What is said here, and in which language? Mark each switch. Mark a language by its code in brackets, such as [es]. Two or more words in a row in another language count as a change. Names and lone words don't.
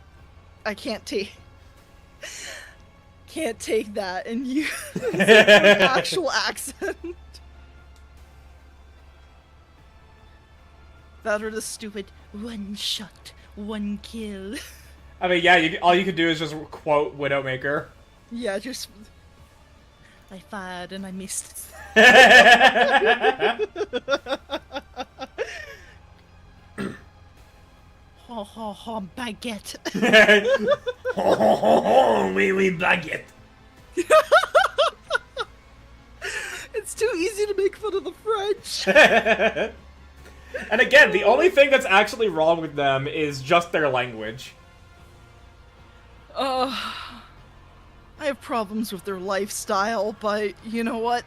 [en] I can't take that and use an actual accent. That or the stupid one shot, one kill. I mean, yeah, all you can do is just quote Widowmaker. Yeah, just I fired and I missed. Ho ho ho, baguette. Ho ho ho ho, [fr] oui baguette. [en] It's too easy to make fun of the French. And again, the only thing that's actually wrong with them is just their language. I have problems with their lifestyle, but you know what?